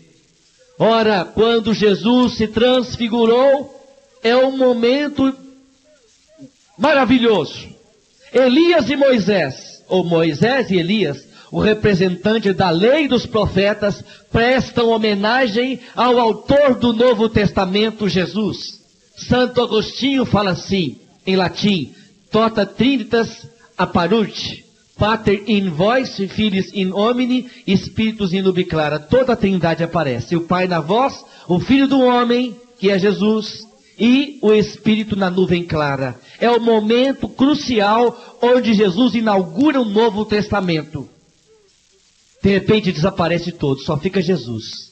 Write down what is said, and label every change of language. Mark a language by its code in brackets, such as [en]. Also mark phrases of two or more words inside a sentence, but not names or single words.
[pt] Ora, quando Jesus se transfigurou, é um momento maravilhoso. Elias e Moisés, ou Moisés e Elias, o representante da lei e dos profetas, prestam homenagem ao autor do Novo Testamento, Jesus. Santo Agostinho fala assim, em latim: [la] Tota Trinitas apparunt, Pater in vos, Filius in homine, Spiritus in nube clara. [pt] Toda a Trindade aparece. O Pai na voz, o Filho do homem, que é Jesus, e o Espírito na nuvem clara. É o momento crucial onde Jesus inaugura o Novo Testamento. De repente desaparece todo, só fica Jesus.